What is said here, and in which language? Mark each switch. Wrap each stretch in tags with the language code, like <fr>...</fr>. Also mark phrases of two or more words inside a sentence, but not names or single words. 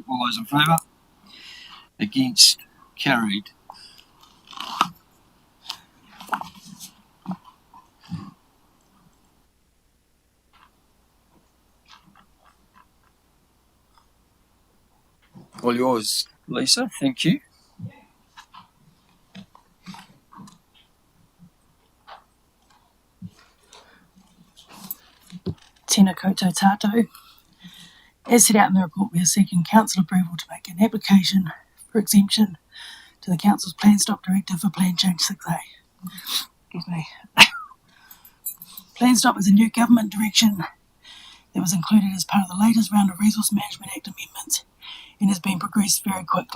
<en>All those in favour? Against? Carried. All yours, Lisa. Thank you.</en> <mi>Tēnā koutou tātou.</mi> <en>As set out in the report, we are seeking council approval to make an application for exemption to the council's Plan Stop Directive for Plan Change 6A. Excuse me. Plan Stop is a new government direction that was included as part of the latest round of Resource Management Act amendments and has been progressed very quickly.</en>